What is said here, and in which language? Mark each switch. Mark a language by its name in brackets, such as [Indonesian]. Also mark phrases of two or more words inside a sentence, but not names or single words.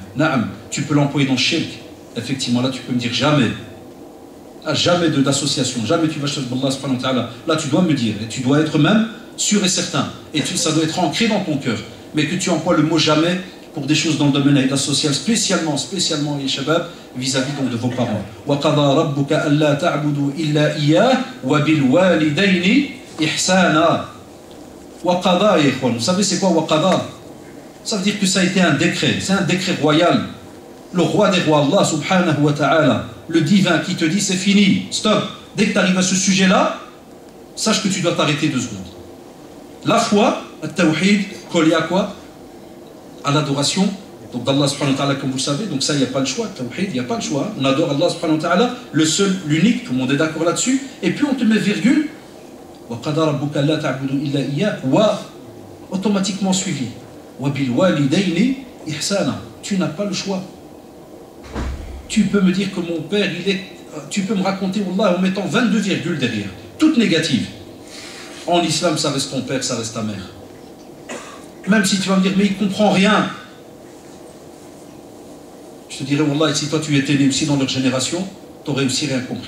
[French] Naam, tu peux l'employer dans shirk. Effectivement, là tu peux me dire jamais. Jamais d'association, jamais tu vas chez Allah [Arabic] سبحانه وتعالى. [French] Là tu dois me dire, et tu dois être même sûr et certain. Et ça doit être ancré dans ton cœur. Mais que tu emploies le mot jamais pour des choses dans le domaine social, spécialement les shabab, vis-à-vis donc de vos parents. [Arabic] وَقَضَى رَبُّكَ أَلَّا تَعْبُدُوا إِلَّا إِيَّاهُ وَبِالْوَالِدَيْنِ إِحْسَانًا. وَقَضَى, [French] vous savez c'est quoi وَقَضَى? Ça veut dire que ça a été un décret, c'est un décret royal. Le roi des rois, Allah [Arabic] سبحانه وتعالى, [French] le divin qui te dit c'est fini, stop. Dès que tu arrives à ce sujet-là, sache que tu dois t'arrêter 2 secondes. La foi, le tawhid, collé à quoi? À l'adoration donc d'Allah [Arabic] سبحانه وتعالى, [French] comme vous le savez. Donc ça, il n'y a pas le choix, le tawhid, il n'y a pas le choix. On adore Allah [Arabic] سبحانه وتعالى, [French] le seul, l'unique, tout le monde est d'accord là-dessus. Et puis on te met virgule, [Arabic] وقضى ربك ألا تعبدوا إلا إياه و [French] automatiquement suivi. [Arabic] وبالوالدين إحسانا. [French] Tu n'as pas le choix. Tu peux me dire que mon père, il est. Tu peux me raconter Allah en mettant 22 virgules derrière, toutes négatives. En islam, ça reste ton père, ça reste ta mère. Même si tu vas me dire, mais il ne comprend rien. Je te dirais, Wallah, si toi tu étais né aussi dans leur génération, tu n'aurais aussi rien compris.